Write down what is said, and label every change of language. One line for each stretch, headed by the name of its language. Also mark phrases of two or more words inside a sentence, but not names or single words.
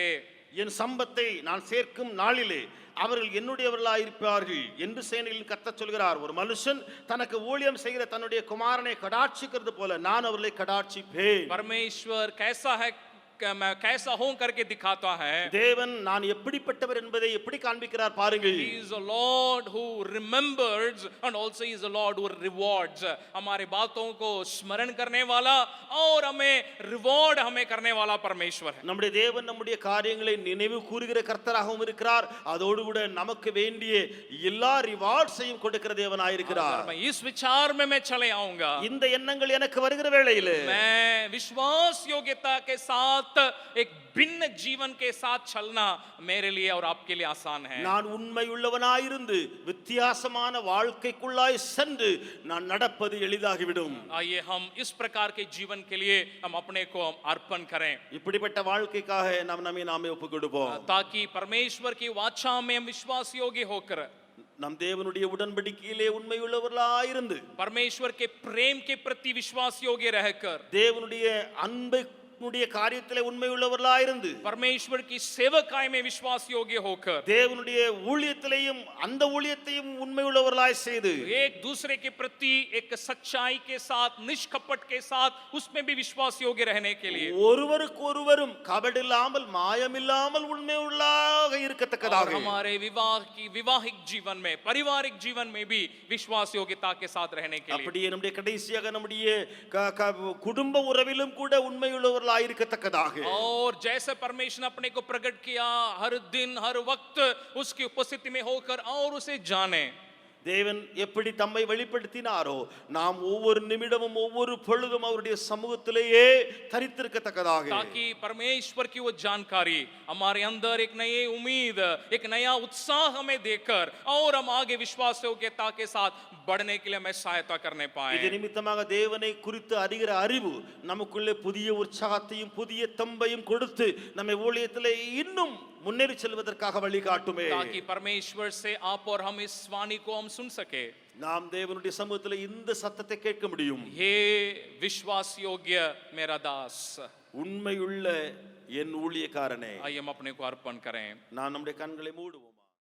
Tamil: என் சம்பத்தை நான் சேர்க்கும் நாளிலே அவர்கள் என்னுடையவர்களாய் இருப்பார்கள் என்று சேனைகளின் கர்த்தர் சொல்கிறார். ஒரு மனுஷன் தனக்கு ஊழியம் செய்கிற தன்னுடைய குமாரனை கடாட்சிக்கிறது போல நான் அவர்களை கடாட்சிப்பேன்.
Hindi: परमेश्वर कैसा है, मैं कैसा हूं करके दिखाता है।
Tamil: தேவன் நான் எப்படிப்பட்டவர் என்பதை எப்படி காண்பிக்கிறார் பாருங்கள்.
English: He is a Lord who remembers and also he is a Lord who rewards.
Hindi: हमारे बातों को स्मरण करने वाला और हमें रिवॉर्ड हमें करने वाला परमेश्वर है।
Tamil: நம்முடைய தேவன் நம்முடைய காரியங்களை நினைவு கூறுகிற கர்த்தராகவும் இருக்கிறார். அதோடு கூட நமக்கு வேண்டிய எல்லா ரிவார்ட்ஸையும் கொடுக்கிற தேவனாய் இருக்கிறார்.
Hindi: मैं इस विचार में मैं चले आऊंगा।
Tamil: இந்த எண்ணங்கள் எனக்கு வருகிற வேளையிலே
Hindi: मैं विश्वास योग्यता के साथ एक भिन्न जीवन के साथ चलना मेरे लिए और आपके लिए आसान है।
Tamil: நான் உண்மையுள்ளவனாயிருந்து வித்தியாசமான வாழ்க்கைக்குள்ளாய் சென்று நான் நடப்பது எளிதாகிவிடும்.
Hindi: आइए हम इस प्रकार के जीवन के लिए हम अपने को अर्पण करें,
Tamil: இப்படிப்பட்ட வாழ்க்கைக்காக நாம் நம்மை நாமே ஒப்புக் கொடுப்போம்.
Hindi: ताकि परमेश्वर की वाचा में हम विश्वास योग्य होकर
Tamil: நம் தேவனுடைய உடன்படிக்கையிலே உண்மையுள்ளவர்களாயிருந்து
Hindi: परमेश्वर के प्रेम के प्रति विश्वास योग्य रहकर
Tamil: தேவனுடைய அன்பை காரியத்திலே உண்மையுள்ளவர்களாயிருந்து
Hindi: परमेश्वर की सेवकाई में विश्वास योग्य होकर
Tamil: தேவனுடைய ஊழியத்திலேயும் அந்த ஊழியத்தையும் உண்மையுள்ளவர்களாய் செய்து
Hindi: एक दूसरे के प्रति एक सच्चाई के साथ, निष्कपट के साथ उसमें भी विश्वास योग्य रहने के लिए
Tamil: ஒருவருக்கு ஒருவரும் கபடில்லாமல் மாயமில்லாமல் உண்மையுள்ளதாக இருக்கத்தக்கதாக
Hindi: हमारे विवाहिक जीवन में, पारिवारिक जीवन में भी विश्वास योग्यता के साथ रहने के लिए,
Tamil: அப்படியே நம்முடைய கடைசியாக நம்முடைய குடும்ப உறவிலும் கூட உண்மையுள்ளவர்களாக
Hindi: और जैसे परमेश्वर ने अपने को प्रकट किया हर दिन हर वक्त उसकी उपस्थिति में होकर और उसे जाने।
Tamil: தேவன் எப்படி தம்மை வெளிப்படுத்தினாரோ நாம் ஒவ்வொரு நிமிடமும் ஒவ்வொரு பொழுதும் அவருடைய சமூகத்திலேயே தரித்திருக்கத்தக்கதாக,
Hindi: ताकि परमेश्वर की वो जानकारी हमारे अंदर एक नई उम्मीद, एक नया उत्साह हमें देकर और हम आगे विश्वास योग्यता के साथ बढ़ने के लिए हमें सहायता करने पाए।
Tamil: இது நிமித்தமாக தேவனை குறித்து அறிகிற அறிவு நமக்குள்ளே புதிய உற்சாகத்தையும் புதிய தம்பையும் கொடுத்து நம்மை ஊழியத்திலே இன்னும் முன்னேறி செல்வதற்காக வழிகாட்டுமே,
Hindi: ताकि परमेश्वर से आप और हम इस वाणी को हम सुन सके।
Tamil: நாம் தேவனுடைய சமூகத்திலே இந்த சத்தத்தை கேட்க முடியும்.
Hindi: हे विश्वास योग्य मेरा दास,
Tamil: உண்மையுள்ள என் ஊழியக்காரனே,
Hindi: आइए हम अपने को अर्पण करें।
Tamil: நான் நம்முடைய கண்களை மூடுவோம்.